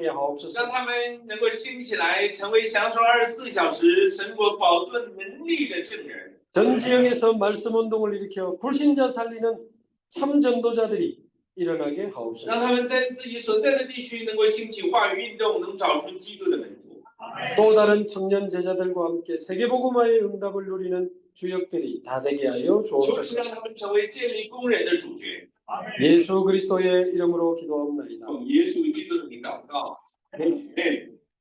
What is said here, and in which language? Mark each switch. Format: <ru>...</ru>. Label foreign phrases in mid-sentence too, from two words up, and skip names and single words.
<zh>让</zh> <ko>하옵소서.</ko> <zh>他们能够兴起来，成为享受24小时神国宝座能力的证人。</zh> <ko>전 지역에서 말씀 운동을 일으켜 불신자 살리는 참 전도자들이 일어나게</ko> <zh>让</zh> <ko>하옵소서.</ko> <zh>他们在自己所在的地区能够兴起话语运动，能找出基督的门徒。</zh> <ko>또 다른 청년 제자들과 함께 세계복음화의 응답을 누리는 주역들이 다 되게 하여</ko> <zh>求主</zh> <ko>주옵소서.</ko> <zh>让他们成为建立工人的主角。</zh> <ko>예수 그리스도의 이름으로 기도하옵나이다.</ko> <zh>奉耶稣基督的名祷告。</zh> <ko>아멘. 아멘。</ko>